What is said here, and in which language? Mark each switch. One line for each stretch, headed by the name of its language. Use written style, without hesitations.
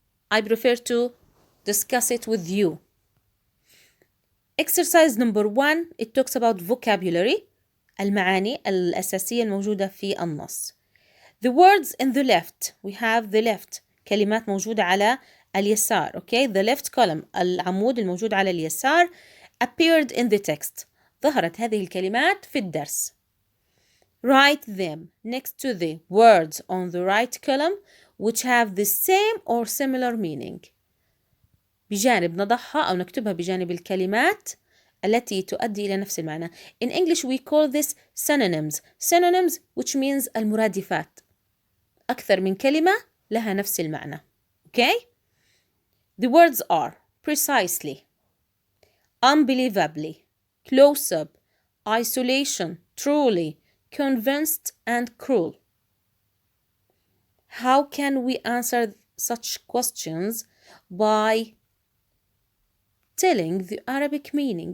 English: I prefer to discuss it with you. Exercise number 1, it talks about vocabulary,
Arabic: المعاني الأساسية الموجودة في النص.
English: The words in the left, we have the left,
Arabic: كلمات موجودة على اليسار,
English: okay? The left column,
Arabic: العمود الموجود على اليسار,
English: appeared in the text.
Arabic: ظهرت هذه الكلمات في الدرس.
English: Write them next to the words on the right column which have the same or similar meaning.
Arabic: بجانب نضعها أو نكتبها بجانب الكلمات التي تؤدي إلى نفس المعنى.
English: In English we call this synonyms. Synonyms which means المرادفات.
Arabic: أكثر من كلمة لها نفس المعنى.
English: Okay? The words are precisely, unbelievably, close up, isolation, truly, convinced, and cruel. How can we answer such questions? By telling the Arabic meaning.